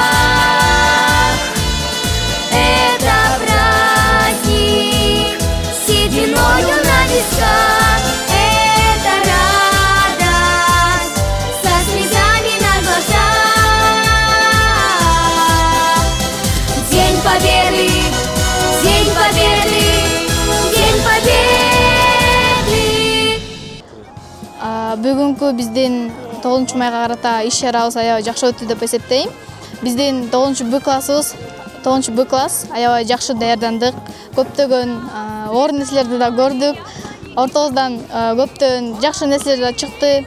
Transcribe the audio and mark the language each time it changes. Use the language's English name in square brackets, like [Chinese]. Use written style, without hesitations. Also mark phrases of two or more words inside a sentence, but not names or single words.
[Russian] Это праздник, сединою на висках. Это радость со слезами на глазах. День Победы, День Победы, День Победы. [Kyrgyz] Бүгүнкү биздин 9-майга карата иш чарабыз аябай жакшы өттү деп эсептейм. Биздин 9-Б класс аябай жакшы даярдандык. Көптөгөн оор нерселерди да көрдүк. Ортобуздан көптөгөн жакшы нерселер да чыкты.